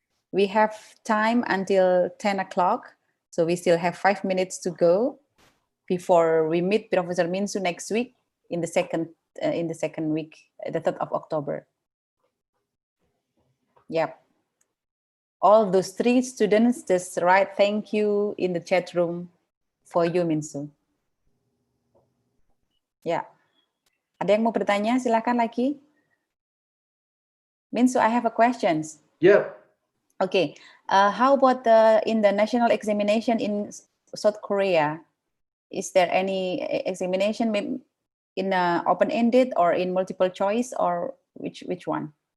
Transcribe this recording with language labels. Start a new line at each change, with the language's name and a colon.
English: We have time until 10 o'clock, so we still have 5 minutes to go before we meet Professor Minsu next week in the second week, the 3rd of October. Yep. All those 3 students just write thank you in the chat room for you, Minsu.
Indonesian: Ya, ada yang mau bertanya? Silakan lagi.
English: Minsu, I have a questions. Yep. Okay, how about in the national examination in South Korea? Is there any examination in open-ended or in multiple choice, or which one?